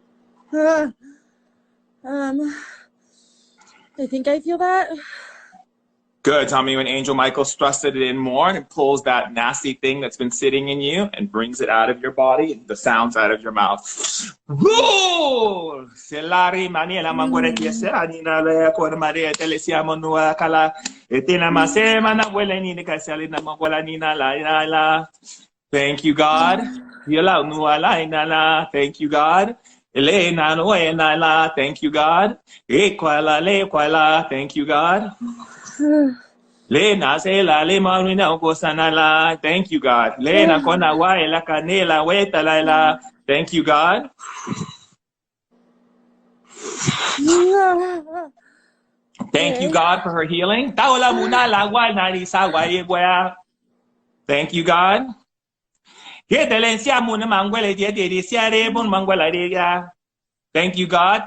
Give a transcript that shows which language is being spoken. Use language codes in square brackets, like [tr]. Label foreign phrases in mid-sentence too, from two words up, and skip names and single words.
[en] I think I feel that. Good. Tell me when Angel Michael's thrusted it in more and pulls that nasty thing that's been sitting in you and brings it out of your body and the sounds out of your mouth. Woo! Selari maniela mangore kiesera nina le kor maria telesiamo nua kala etina masema na wele ni kasali na mangola nina la. Thank you, God. Yela nua la ina. Thank you, God. Elena no ena la. Thank you, God. Equala le quala. Thank you, God. Lena se la le marina la. Thank you, God. Lena kona wa la canela weta la. Thank you, God. Thank you, God, for her healing. Thank you, God. Thank you, God.